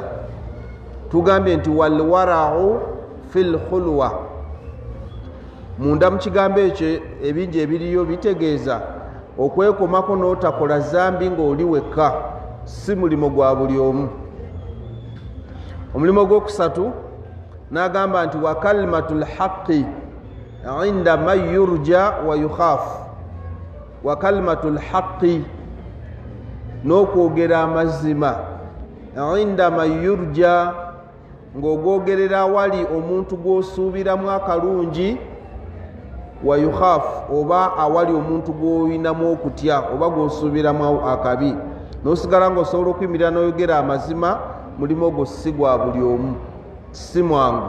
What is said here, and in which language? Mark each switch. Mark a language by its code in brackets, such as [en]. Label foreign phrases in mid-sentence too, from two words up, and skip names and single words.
[lg] Tugambye nti [ar] والورع في الخلوة, [lg] munda mu kigambo ekyo ebingi ebiriyo bitegeeza okwekomako n'otakola zambi ng'oli wekka si mulimo gwa buli omu. Omulimo gw'okusatu n'agamba nti [ar] وكلمة الحق عند من يرجى ويخاف. وكلمة الحق [lg] n'okwogera amazima [ar] عند من يرجى [lg] ng'ogwogerera awali omuntu gw'osuubiramu akalungi, [ar] ويخاف [lg] oba awali omuntu gw'oyinamu okutya oba gw'osuubiramu akabi, n'osigala ng'osobola okuyimirira n'oyogera amazima, mulimo ogwo si gwa buli omu, si mwangu.